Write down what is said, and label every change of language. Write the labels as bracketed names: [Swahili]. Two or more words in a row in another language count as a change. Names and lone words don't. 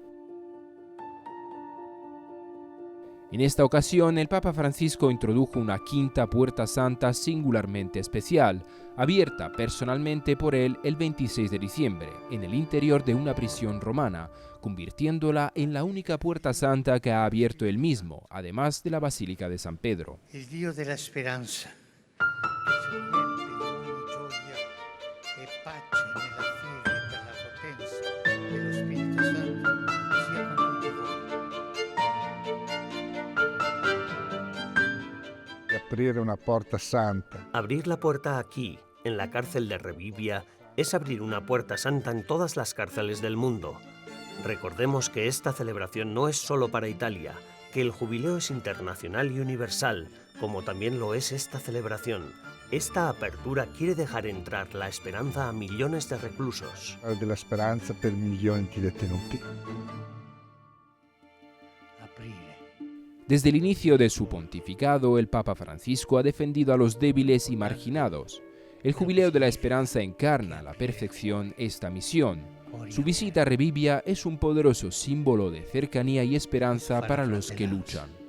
[Spanish] En esta ocasión, el Papa Francisco introdujo una 5ª puerta santa singularmente especial, abierta personalmente por él el 26 de diciembre, en el interior de una prisión romana, convirtiéndola en la única puerta santa que ha abierto él mismo, además de la Basílica de San Pedro. [Italian] Il Dio della speranza, che si riempie di ogni gioia e pace nella fede per la potenza dello Spirito Santo, sia con tutti voi. Aprire una [Spanish] puerta santa. Abrir la puerta aquí, en la cárcel de Rebibbia, es abrir una puerta santa en todas las cárceles del mundo. Recordemos que esta celebración no es solo para Italia, que el jubileo es internacional y universal, como también lo es esta celebración. Esta apertura quiere dejar entrar la esperanza a millones de reclusos. De la esperanza [Italian] per milioni di detenuti. [Spanish] Desde el inicio de su pontificado, el Papa Francisco ha defendido a los débiles y marginados. El Jubileo de la Esperanza encarna a la perfección esta misión. Su visita a Rebibbia es un poderoso símbolo de cercanía y esperanza para los que luchan.